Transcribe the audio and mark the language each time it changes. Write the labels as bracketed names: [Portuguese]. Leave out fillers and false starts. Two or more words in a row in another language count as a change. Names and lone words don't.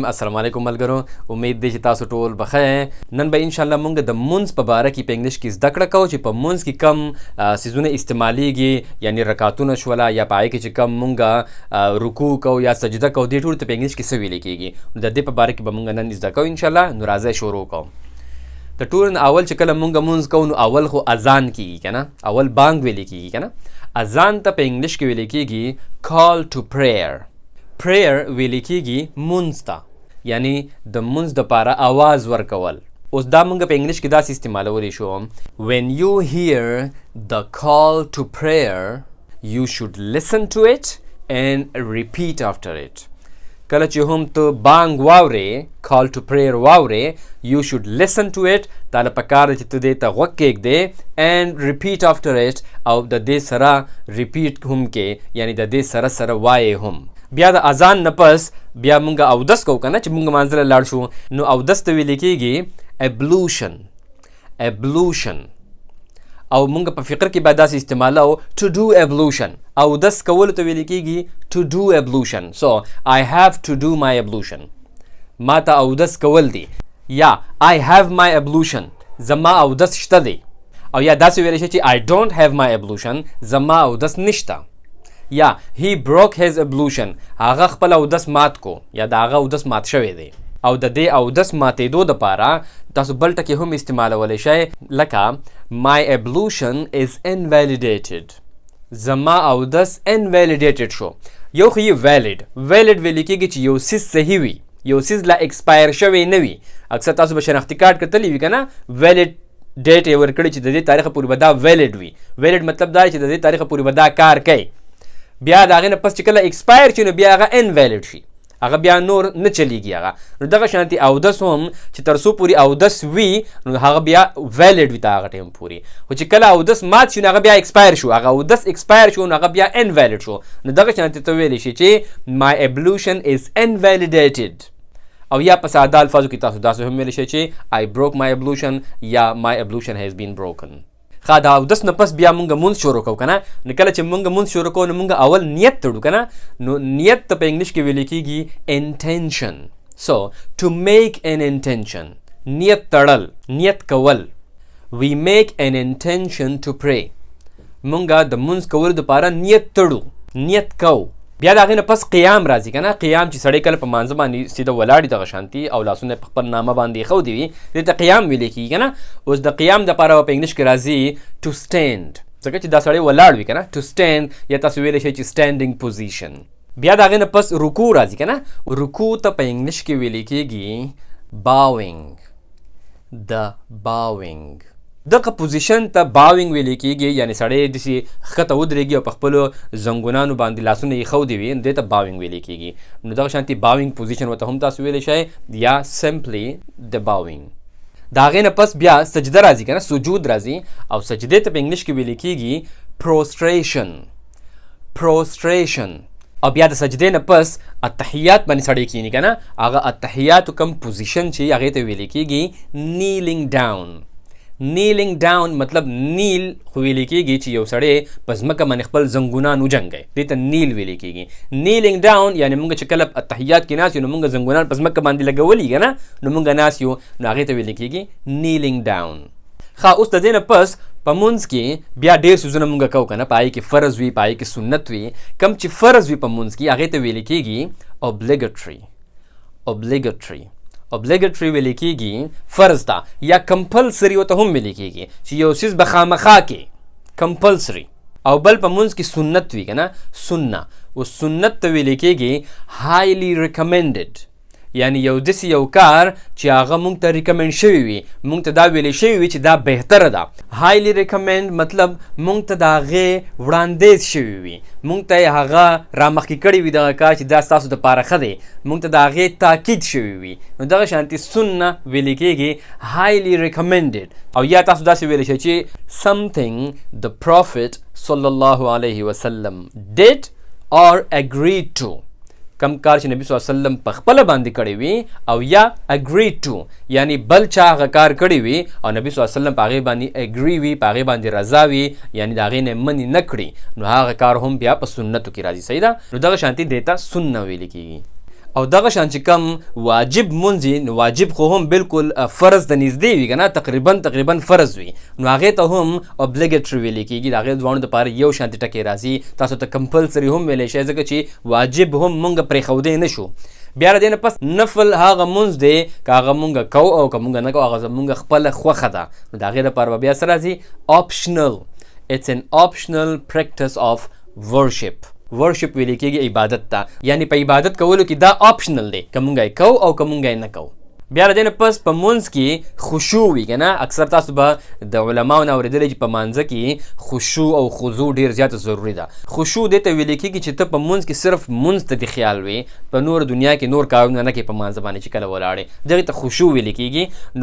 [Pashto] السلام علیکم ملګرو، امید دی چې تاسو ټول بخیر. نن به [Arabic] ان شاء الله [Pashto] مونږ د منځ په باره کې په انګلیش کې زده کړه کوو چې په منځ کې کم سیزونه استعمالیږي، یعنی رکعتونه شوله یا په هغې کې چې کم مونږ رکوع کوو یا سجده کوو، دې ټولو ته په انګلیش کې څه ویلی کېږي. نو د دې په باره کې به مونږ نن زده کوو [Arabic] ان شاء الله. [Pashto] نو راځئ شروع کوو. د ټولو نه اول چې کله مونږ منځ کوو نو اول خو اذان کېږي که نه، اول بانګ ویلی کېږي که نه. اذان ته په انګلیش کې ویلی کېږي [English] call to prayer. [Pashto] prayer ویلی کېږي منځ ته، یعنی د منځ دپاره آواز ورکول. اوس دا مونږ په انګلیش کې داسې استعمالولی شو: [English] when you hear the call to prayer you should listen to it and repeat after it. [Pashto] کله چې هم ته بانګ واورې، [English] call to prayer [Pashto] واورې، [English] you should listen to it، [Pashto] تاله پکار چې ته دې ته غوږ کېږدې [English] and repeat after it، [Pashto] او د دې سره repeat هم کې، یعنی د دې سره سره وایې هم. بیا د اذان نه پس بیا مونږ اودس کوو که نه، چې مونږ مانځه له لاړ شو نو اودس ته ویلی کېږي ablution. او مونږ په فقر کې باید داسې استعمالوو [English] to do ablution. [Pashto] اودس کولو ته ویلی کېږي [English] to do ablution. so I have to do my ablution. [Pashto] ما ته اودس کول دی، یا [English] I have my ablution، [Pashto] زما اودس شته دی. او یا داسې ویلی شي چې [English] I don't have my ablution، [Pashto] زما اودس نشته. [English] یا he broke his ablution، [Pashto] هغه خپل اودس مات کو، یا د هغه اودس مات شوی دی. او د دې اودس ماتېدو دپاره تاسو بل ټکي هم استعمالولی شئ، لکه [English] my ablution is invalidated، [Pashto] زما اودس invalidated شو. یو خو یې valid ویلی کېږي چې یو څیز صحیح وي، یو څیز لا ایکسپایر شوی نه وي. اکثر تاسو به شناختي کارت کتلی وي که نه، valid ډیټ یې ورکړي چې د دې تاریخه پورې به دا valid وي. valid مطلب دا چې د دې تاریخه پورې به دا کار کوي. بیا د هغې نه پس چې کله ایکسپایر شي نو بیا هغه انویلډ شي، هغه بیا نور نه چلیږي هغه. نو دغه شانتي اودس هم چې تر څو پورې اودس وي نو هغه بیا ویلډ وي تر هغه ټایم پورې. خو چې کله اودس مات شي نو هغه بیا ایکسپایر شو، هغه اودس ایکسپایر شو نو هغه بیا انویلډ شو. نو دغه شانتي ته ویلی شي چې [English] my ablution is invalidated. [Pashto] او یا په ساده الفاظو کې تاسو داسې هم ویلی شئ چې [English] I broke my ablution [Pashto] یا [English] my ablution has been broken. [Pashto] ښه، د اودس نه پس بیا مونږ منځ شروع کوو که نه. نو کله چې مونږ منځ شروع کوو نو مونږ اول نیت تړو که نه. نو نیت ته په انګلیش کې ویلی کېږي intention. [English] so to make an intention، [Pashto] نیت تړل، نیت کول. [English] we make an intention to pray، [Pashto] مونږ د منځ کولو دپاره نیت تړو، نیت کوو. بیا د هغې نه پس قیام راځي که نه. قیام چې سړی کله په مانځه باندې سیده ولاړ دغه شانتي او لاسونه په خپل نامه باندې ایښودي وي، دې ته قیام ویلی کېږي که نه. اوس د قیام دپاره په انګلیش کې راځي [English] to stand، [Pashto] ځکه چې دا سړی ولاړ وي که نه. [English] to stand [Pashto] یا تاسو ویلی شئ چې [English] standing position. [Pashto] بیا د هغې نه پس رکوع راځي که نه. رکوع ته په انګلیش کې ویلی کېږي bowing. bowing دغه پوزیشن ته باوینګ ویلی کېږي، یعنی سړی داسې ښکته ودرېږي او په خپلو زنګونانو باندې لاسونه یې ایښودي وي، نو دې ته باوینګ ویلی کېږي. نو دغه شانتي [English] bowing position [Pashto] ورته هم تاسو ویلی شئ یا سمپلی د باوینګ. د هغې نه پس بیا سجده راځي که نه، سجود راځي. او سجدې ته په انګلیش کې ویلی کېږي prostration. او بیا د سجدې نه پس اتحیات باندې سړی کښېني که نه، هغه اتحیاتو کم پوزیشن چې هغې ته ویلی کېږي [English] kneeling down. kneeling down [Pashto] مطلب نیل خو ویلی کېږي چې یو سړی په ځمکه باندې خپل زنګونان وجنګوي، دې ته نیل ویلی کېږي. [English] kneeling down [Pashto] یعنی مونږ چې کله اتحیات کې ناست یو نو مونږ زنګونان په ځمکه باندې لګولي که نه، نو مونږ ناست یو نو هغې ته ویلی کېږي [English] kneeling down. [Pashto] ښه، اوس د دې نه پس په منځ کې بیا ډېر څیزونه مونږ کوو که نه. په هغې کې فرض وي، په هغې کې سنت وي. کم چې فرض وي په منځ کې هغې ته ویلی کېږي obligatory ویلی کېږي فرض ته، یا کمپلسري ورته هم ویلی کېږي چې یو څیز به خامخا کې کمپلسري. او بل په منځ کې سنت وي که نه، سنه. او سنت ته ویلی کېږي [English] highly recommended، [Pashto] یعنی یو داسې یو کار چې هغه مونږ ته ریکمنډ شوي وي، مونږ ته دا ویلی شوي وي چې دا بهتره ده. [English] highly recommend [Pashto] مطلب مونږ ته د هغې وړاندیز شوي وي، مونږ ته یې هغه رامخکې کړی وي دغه کار چې دا ستاسو دپاره ښه دی، مونږ ته د هغې تاکید شوي وي. نو دغه شانتي سنه ویلی کېږي [English] highly recommended. [Pashto] او یا تاسو داسې ویلی شئ چې [English] something the prophet [Arabic] صلی الله علیه وسلم [English] did or agreed to، [Pashto] کم کار چې نبی [Arabic] صلی الله علیه وسلم [Pashto] په خپله باندې کړی وي، او یا [English] agreed to [Pashto] یعنی بل چا هغه کار کړی وي او نبی [Arabic] صلی الله علیه وسلم [Pashto] په هغې باندې اګري وي، په هغې باندې رضا وي، یعنی د هغې نه منې نه کړي، نو هغه کار هم بیا په سنتو کې راځي. صحیح ده؟ نو دغه شانتي دې ته سنه ویلی کېږي. او دغه شان چې کم واجب مونځ نو واجب خو هم بالکل فرض د نږدې وي که نه تقریبا فرض وي نو هغې ته هم obligatory ویلی کېږي د هغې دواړو دپاره یو شانتې ټکې راځي تاسو ته کمپلسري هم ویلی شئ ځکه چې واجب هم مونږ پرېښودی نه شو. بیا د دې نه پس نفل هغه مونځ دی که هغه مونږ کوو او که مونږ نه کوو هغه زمونږ خپله خوښه ده نو د هغې دپاره به بیا څه راځي optional. [English] It's an optional practice of worship. [Pashto] ورشپ ویل کېږي عبادت ته یعنی په عبادت کولو کې دا آپشنل دی که مونږ یې کوو او که مونږ یې نه کوو. بیا د دې نه پس په مونځ کې خشوع وي که نه اکثر تاسو به د علماو نه اورېدلی چې په مانځه کې خشوع او خضوع ډېر زیاته ضروري ده. خشوع دې ته ویل کېږي چې ته په مونځ کې صرف مونځ ته دې خیال وي په نور دنیا کې نور کارونه نه کوې په مانځه باندې چې کله ولاړې دغې ته خشوع ویل کېږي.